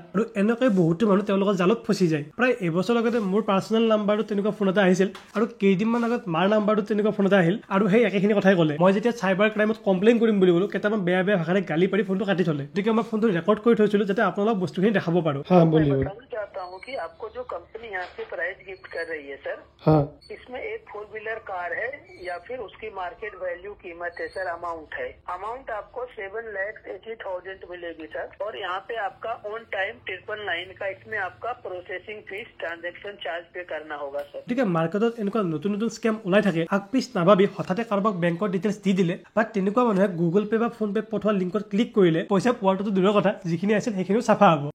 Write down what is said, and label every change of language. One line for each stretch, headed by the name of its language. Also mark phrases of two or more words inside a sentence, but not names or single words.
Assamese: আৰু এনেকৈ বহুতো মানুহ তেওঁলোকৰ জালত ফচি যায়। প্ৰায় এবছৰ আগতে মোৰ পাৰ্চনেল নাম্বাৰটো তেনেকুৱা ফোন এটা আহিছিল, আৰু কেইদিনমান আগত মাৰ নাম্বাৰটো তেনেকুৱা ফোন এটা আহিল, আৰু সেই একেখিনি কথাই ক'লে। মই যেতিয়া চাইবাৰ ক্ৰাইমত কমপ্লেইন কৰিম বুলি ক'লো, কেইটামান বেয়া বেয়া ভাষাৰে গালি পাৰি ফোনটো কাটি থ'লে। গতিকে মই ফোনটো ৰেকৰ্ড কৰি থৈছিলো যাতে আপোনালোক বস্তুখিনি দেখাব পাৰো।
Hindi: कि आपको जो कंपनी यहाँ से
English: prize gift
Hindi: कर रही है सर, इसमें एक 4
English: wheeler car
Hindi: है या फिर उसकी
English: market value
Hindi: कीमत है सर, अमाउंट आपको 7,80,000 मिलेगी सर। और यहाँ पे आपका
English: one time
Hindi: 999 का इसमें आपका
English: processing fees transaction charge
Hindi: पे करना होगा सर।
Assamese: গতিকে মাৰ্কেটত এনেকুৱা নতুন নতুন স্কেম ওলাই থাকে, আগপিছ নাভাবি হঠাতে কাৰোবাক বেংকৰ ডিটেইলছ দি দিলে বা তেনেকুৱা মানুহে গুগল পে বা ফোন পে পঠোৱা লিংকত ক্লিক কৰিলে পইচা পোৱাটো দূৰৰ কথা, যিখিনি আছিল সেইখিনিও চাফা হ'ব।